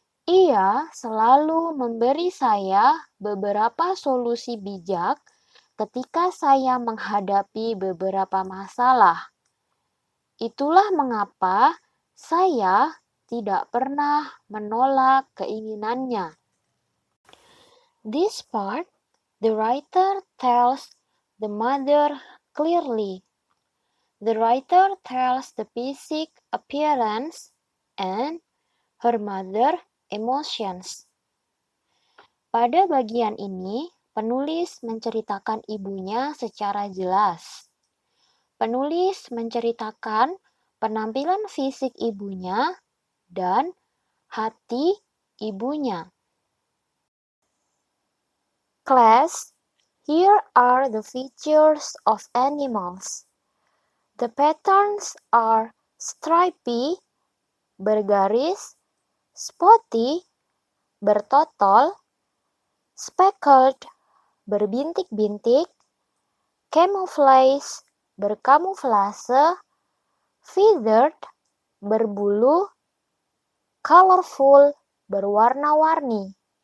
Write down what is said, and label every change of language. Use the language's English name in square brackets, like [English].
[Indonesian] Ia selalu memberi saya beberapa solusi bijak ketika saya menghadapi beberapa masalah. Itulah mengapa saya tidak pernah menolak keinginannya. [English] This part, the writer tells the mother clearly. The writer tells the physical appearance and her mother emotions. [Indonesian] Pada bagian ini, penulis menceritakan ibunya secara jelas. Penulis menceritakan penampilan fisik ibunya dan hati ibunya. [English] Class, here are the features of animals. The patterns are stripy, bergaris, spotty, bertotol, speckled, berbintik-bintik, camouflage, berkamuflase, feathered, berbulu, colorful, berwarna-warni.